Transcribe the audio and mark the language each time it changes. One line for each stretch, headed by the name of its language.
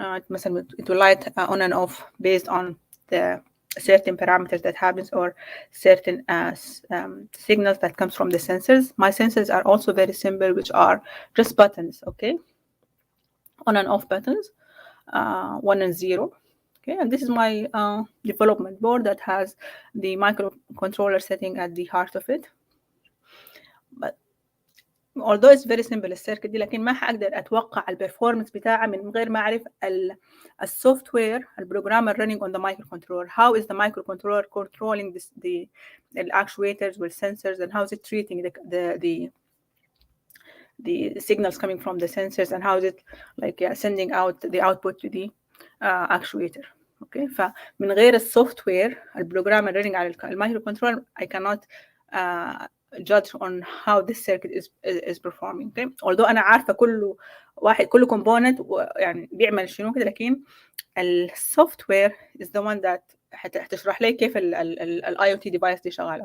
English: مثلا it will light on and off based on the certain parameters that happens or certain signals that comes from the sensors. My sensors are also very simple, which are just buttons. Okay, on and off buttons, 1 and 0. Okay, and this is my development board that has the microcontroller setting at the heart of it. But although it's very simple
Arabic: السيركت دي، لكن ما حقدر اتوقع البرفورمانس بتاعها من غير ما اعرف السوفت وير البروجرامر running on the microcontroller.
English: How is the microcontroller controlling the actuators with sensors, and how is it treating the signals coming from the sensors, and how is it like sending out the output to the actuator. Okay,
Arabic: فمن غير السوفت وير البروجرامر
English: running على المايكروكنترولر I cannot judge on how this circuit is performing.
Arabic: Okay, although أنا عارفة كل component يعني بيعمل شنو كده، لكن السوفت وير
English: is the one that
Arabic: هتشرح لي كيف ال IoT device دي شغالة.